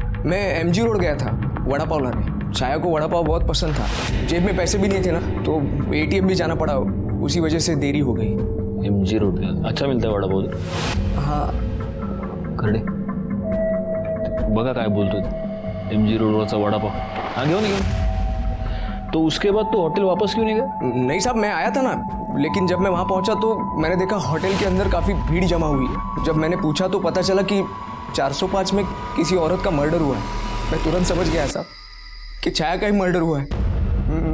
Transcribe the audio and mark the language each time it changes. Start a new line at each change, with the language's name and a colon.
Hindi: मैं MG road गया था वड़ा पाव लाने। छाया को वड़ा पाव बहुत पसंद था, जेब में पैसे भी नहीं थे ना, तो एटीएम भी जाना पड़ा, उसी वजह से देरी हो गई। एमजी रोड गया, अच्छा मिलता है वड़ा पाव? हाँ।
Marathi: करडे बघा काय बोलतोय, एमजी रोडवरचा वड़ा पाव। हाँ घेऊन घेऊन।
Hindi: तो उसके बाद तो होटल वापस क्यों नहीं गया? नहीं साहब, मैं आया था ना, लेकिन जब मैं वहाँ पहुँचा तो मैंने देखा होटल के अंदर काफ़ी भीड़ जमा हुई है। जब मैंने पूछा तो पता चला कि 405 में किसी औरत का मर्डर हुआ है। मैं तुरंत समझ गया साहब कि छाया का ही मर्डर हुआ है।